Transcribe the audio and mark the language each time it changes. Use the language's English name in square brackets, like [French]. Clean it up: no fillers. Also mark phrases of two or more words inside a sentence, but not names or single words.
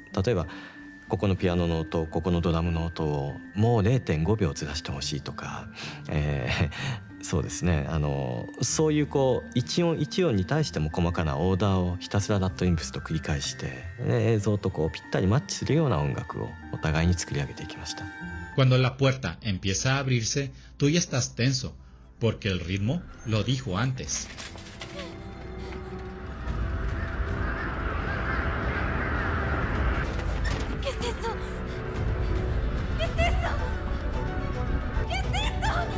[Japanese] 例えばここのピアノの音、ここのドラムの音をもう 0.5 秒ずらしてほしいとか、そうですね、そういう一音一音に対しても細かなオーダーをひたすらラッドインプスと繰り返して、映像とぴったりマッチするような音楽をお互いに作り上げていきました。 [Spanish] Cuando la puerta empieza a abrirse, tú ya estás tenso, porque el ritmo lo dijo antes. ¿Qué es eso? ¿Qué es eso? ¿Qué es eso?